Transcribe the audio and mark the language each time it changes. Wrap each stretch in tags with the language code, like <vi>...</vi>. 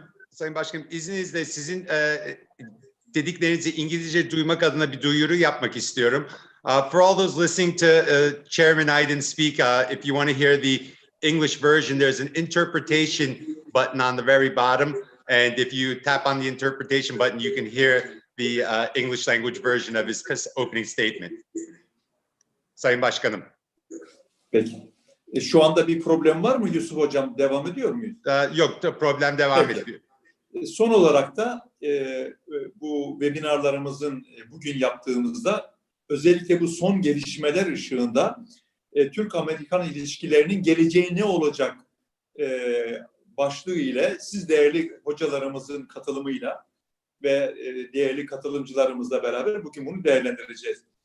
<tr>Sayın Başkanım, izninizle sizin dediklerinizi İngilizce duymak adına bir duyuru yapmak istiyorum.</tr> <en>For all those listening to Chairman Aydın speak, if you want to hear the English version, there's an interpretation button on the very bottom. And if you tap on the interpretation button, you can hear the English language version of his opening statement.</en> <tr>Sayın Başkanım. Peki. Şu anda bir problem var mı Yusuf Hocam? Devam ediyor muyuz? Yok, problem devam Peki. ediyor. Son olarak da bu webinarlarımızın bugün yaptığımızda özellikle bu son gelişmeler ışığında Türk-Amerikan ilişkilerinin geleceği ne olacak başlığı ile siz değerli hocalarımızın katılımıyla ve değerli katılımcılarımızla beraber bugün bunu değerlendireceğiz.</tr>